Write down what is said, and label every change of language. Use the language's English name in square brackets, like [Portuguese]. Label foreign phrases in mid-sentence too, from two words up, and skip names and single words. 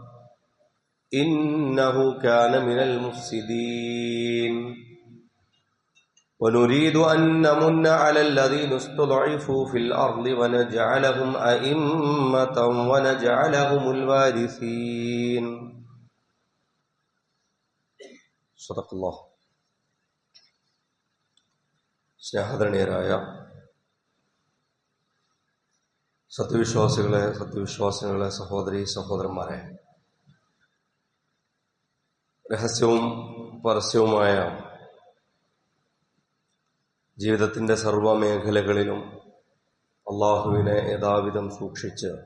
[Arabic] إنه كان من المفسدين ونريد أن نمن على الذين استضعفوا في الأرض ونجعلهم أئمة ونجعلهم الوارثين. صدق الله. [Malayalam] സ്നേഹധന്യരായ സത്യവിശ്വാസികളെ സഹോദരീ സഹോദരന്മാരെ, രഹസ്യവും പരസ്യവുമായ ജീവിതത്തിൻ്റെ സർവ മേഖലകളിലും അള്ളാഹുവിനെ യഥാവിധം സൂക്ഷിച്ച്